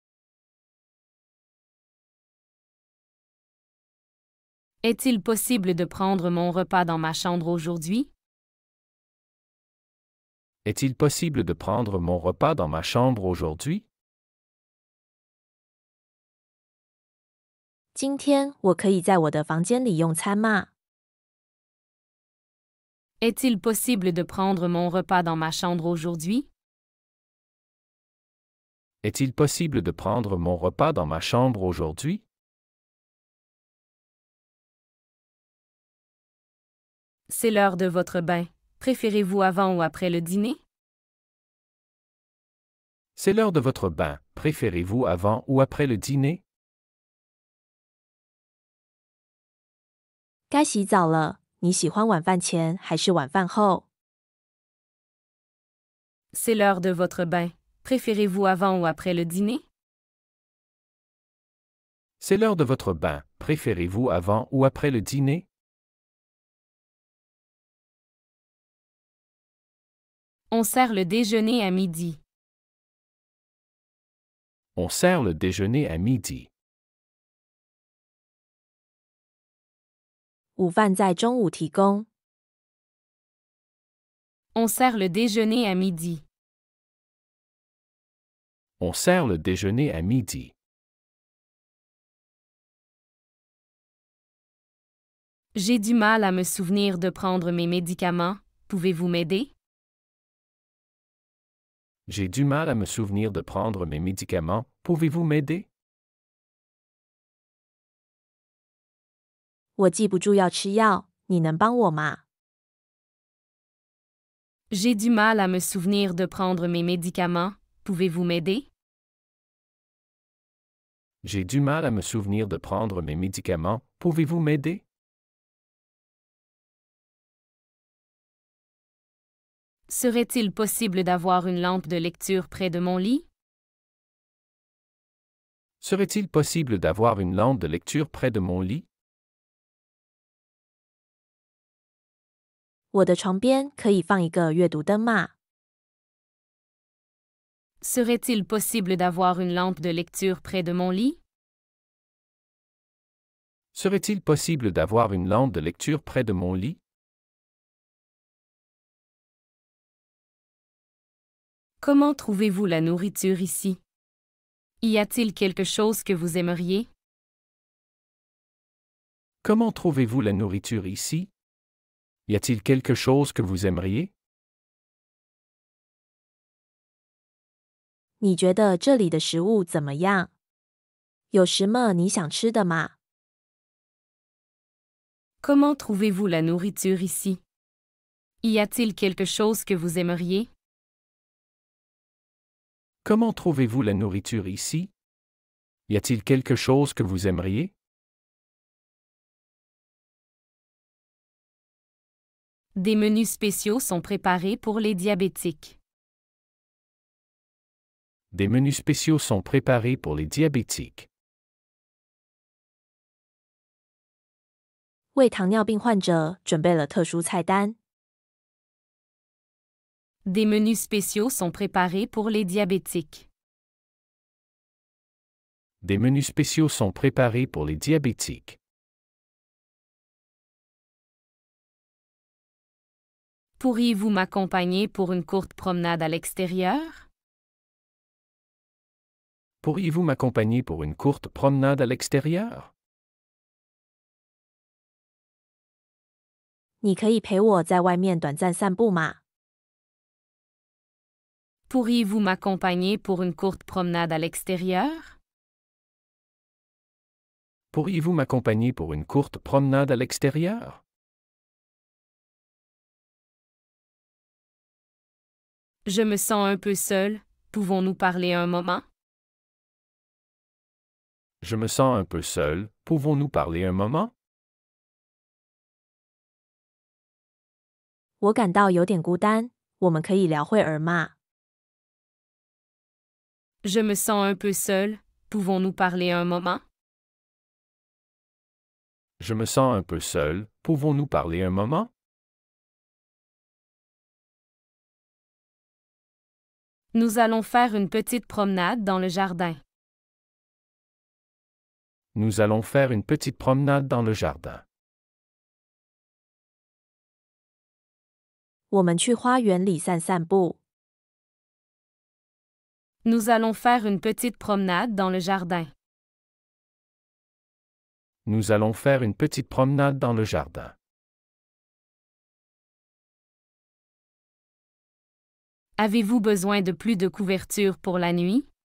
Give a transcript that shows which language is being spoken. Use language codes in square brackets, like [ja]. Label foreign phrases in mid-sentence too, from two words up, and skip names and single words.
[fr] Est-il possible de prendre mon repas dans ma chambre aujourd'hui? Est-il possible de prendre mon repas dans ma chambre aujourd'hui? [zh] 今天我可以在我的房间里用餐吗？ [fr] Est-il possible de prendre mon repas dans ma chambre aujourd'hui? Est-il possible de prendre mon repas dans ma chambre aujourd'hui? C'est l'heure de votre bain. Préférez-vous avant ou après le dîner? C'est l'heure de votre bain. Préférez-vous avant ou après le dîner? [zh] 该洗澡了，你喜欢晚饭前还是晚饭后？ [fr] C'est l'heure de votre bain. Préférez-vous avant ou après le dîner? C'est l'heure de votre bain. Préférez-vous avant ou après le dîner? On sert le déjeuner à midi. On sert le déjeuner à midi. [zh] 午饭在中午提供。 [fr] On sert le déjeuner à midi. On sert le déjeuner à midi. J'ai du mal à me souvenir de prendre mes médicaments. Pouvez-vous m'aider? J'ai du mal à me souvenir de prendre mes médicaments. Pouvez-vous m'aider? [zh] 我记不住要吃药，你能帮我吗？ [fr] J'ai du mal à me souvenir de prendre mes médicaments. Pouvez-vous m'aider? J'ai du mal à me souvenir de prendre mes médicaments. Pouvez-vous m'aider? Serait-il possible d'avoir une lampe de lecture près de mon lit? Serait-il possible d'avoir une lampe de lecture près de mon lit? [zh] 我的床边可以放一个阅读灯吗？ [fr] Serait-il possible d'avoir une lampe de lecture près de mon lit? Serait-il possible d'avoir une lampe de lecture près de mon lit? Comment trouvez-vous la nourriture ici? Y a-t-il quelque chose que vous aimeriez? Comment trouvez-vous la nourriture ici? Y a-t-il quelque chose que vous aimeriez? [zh] 你觉得这里的食物怎么样？有什么你想吃的吗？ [fr] Comment trouvez-vous la nourriture ici? Y a-t-il quelque chose que vous aimeriez? Comment trouvez-vous la nourriture ici? Y a-t-il quelque chose que vous aimeriez? Des menus spéciaux sont préparés pour les diabétiques. Des menus spéciaux sont préparés pour les diabétiques. [zh] 为糖尿病患者准备了特殊菜单。 [fr] Des menus spéciaux sont préparés pour les diabétiques. Des menus spéciaux sont préparés pour les diabétiques. Pourriez-vous m'accompagner pour une courte promenade à l'extérieur? Pourriez-vous m'accompagner pour une courte promenade à l'extérieur? [zh] 你可以陪我在外面短暂散步吗？ [fr] Pourriez-vous m'accompagner pour une courte promenade à l'extérieur? Pourriez-vous m'accompagner pour une courte promenade à l'extérieur? Je me sens un peu seul. Pouvons-nous parler un moment? Je me sens un peu seul. Pouvons-nous parler un moment? [zh] 我感到有点孤单，我们可以聊会儿吗？ [fr] Je me sens un peu seul. Pouvons-nous parler un moment? Je me sens un peu seul. Pouvons-nous parler un moment? Nous allons faire une petite promenade dans le jardin. Nous allons faire une petite promenade dans le jardin. [zh] 我们去花园里散散步。 [fr] Nous allons faire une petite promenade dans le jardin. Nous allons faire une petite promenade dans le jardin. Avez-vous besoin de plus de couverture pour la nuit?